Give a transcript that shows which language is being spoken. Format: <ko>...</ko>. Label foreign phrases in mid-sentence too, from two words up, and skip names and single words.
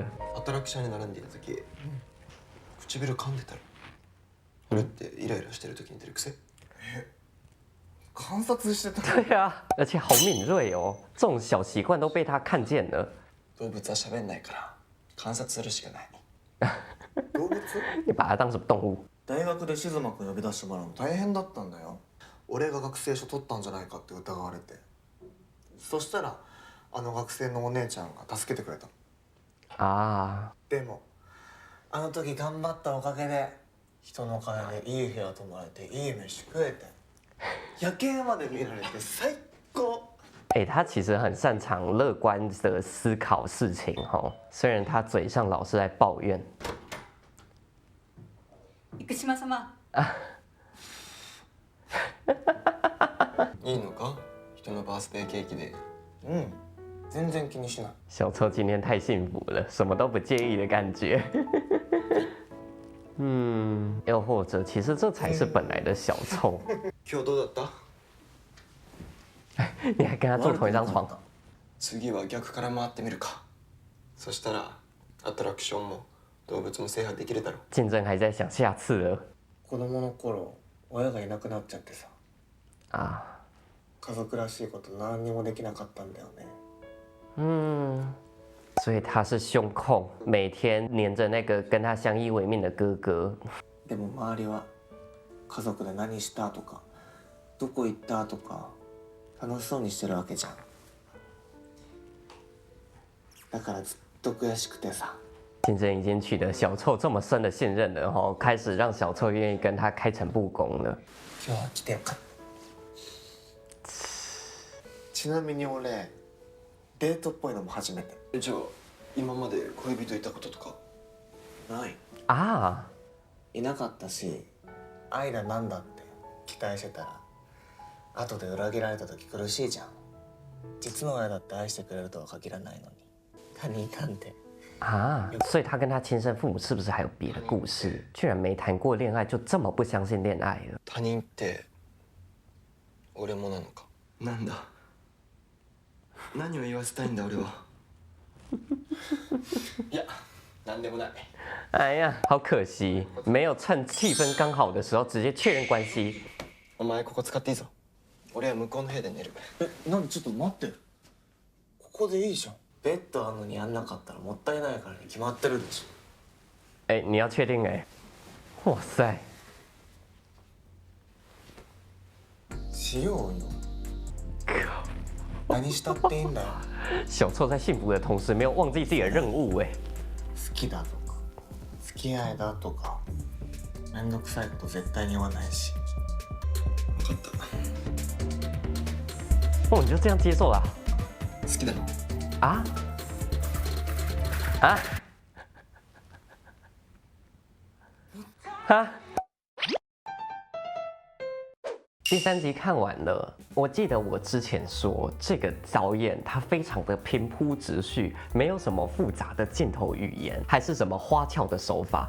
<ja>アトラクションに並んでいる時、唇噛んでたら。俺ってイライラしてる時に出る癖？観察してた。</ja> <zh>对啊，而且好敏锐哦，这种小习惯都被他看见了。</zh> <ja>動物は喋んないから観察するしかない。動物？</ja> <zh>你把它当什么动物？</zh> <ja>大学で静馬くん呼び出してもらうの大変だったんだよ。俺が学生証取ったんじゃないかって疑われて。そしたらあの学生のお姉ちゃんが助けてくれた。あでもあの時頑張ったおかげで人の金でいい部屋泊まれていい飯食えて。夜景まで見られて最高。</ja> <zh>哎，他其实很擅长乐观的思考事情哈，虽然他嘴上老是在抱怨。</zh> <ja>生島様。いいのか？人のバースデーケーキで。全然気にしない。</ja> <zh>小臭今天太幸福了，什么都不介意的感觉。又或者，其实这才是本来的小臭。</zh> <ja>今日どうだった？</ja> <zh>你还跟他坐同一张床？</zh> <ja>次は逆から回ってみるか。そしたらアトラクションも動物も制覇できるだろう。</ja> <zh>竞争还在想下次了。</zh> <ja>子供の頃親がいなくなっちゃってさ。啊。家族らしいこと何にもできなかったんだよね。</ja> <zh>所以他是胸控，每天黏着那个跟他相依为命的哥哥。</zh> <ja>でも周りは家族で何したとかどこ行ったとか楽しそうにしてるわけじゃん。だからずっと悔しくてさ。</ja> <zh>竞争已经取得小臭这么深的信任了哈，开始让小臭愿意跟他开诚布公了。</zh> <ja>今日は来てよかった。ちなみに俺デートっぽいのも初めて。じゃあ今まで恋人いたこととか？ない。あいなかったし愛だなんだって期待してたら後で裏切られた時苦しいじゃん。実の親だって愛してくれるとは限らないのに他人なんて。</ja> <zh>啊，所以他跟他亲生父母是不是还有别的故事？居然没谈过恋爱就这么不相信恋爱了。</zh> <ja>他人って俺もなのか。なんだ何を言わせたいんだ俺は。いやなんでもない。</ja> <zh>哎呀，好可惜，没有趁气氛刚好的时候直接确认关系。</zh> <ja>お前ここ使っていいぞ。俺は向こうの部屋で寝る。なんでちょっと待って。ここでいいじゃん。ベッドあんのにやんなかったらもったいないからに決まってるでしょ。</ja> <zh>哎，你要确定哎？哇塞！</zh> <ja>しようよ。何したっていいんだよ。</ja> <zh>小臭在幸福的同时没有忘记自己的任务哎。</zh> <ja>好きだとか付き合いだとかめんどくさいこと絶対に言わないし。分かった。</ja> <zh>哦，你就这样接受了？</zh> <ja>好きだ。啊？啊？啊？</ja> <zh>第3集看完了，我记得我之前说这个导演他非常的平铺直叙，没有什么复杂的镜头语言，还是什么花俏的手法。</zh>